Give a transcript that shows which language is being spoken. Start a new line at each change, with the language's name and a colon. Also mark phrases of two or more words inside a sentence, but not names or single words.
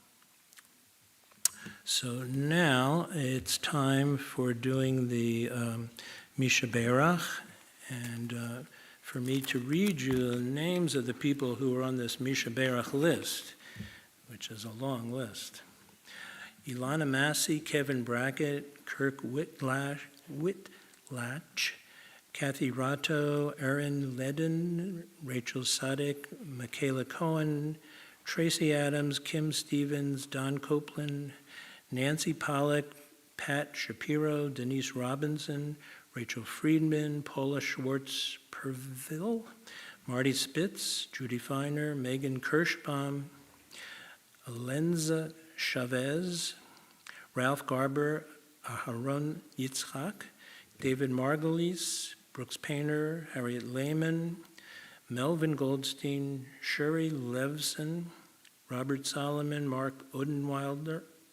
English: So now it's time for doing the Mishaberach, and for me to read you the names of the people who are on this Mishaberach list, which is a long list. Ilana Massey, Kevin Brackett, Kirk Whitlatch, Kathy Ratto, Erin Ledden, Rachel Sadek, Michaela Cohen, Tracy Adams, Kim Stevens, Don Copeland, Nancy Pollack, Pat Shapiro, Denise Robinson, Rachel Friedman, Paula Schwartz-Perville, Marty Spitz, Judy Feiner, Megan Kirschbaum, Alenza Chavez, Ralph Garber, Aharon Yitzchak, David Margulies, Brooks Painter, Harriet Lehman, Melvin Goldstein, Shuri Levson, Robert Solomon, Mark Odenweller,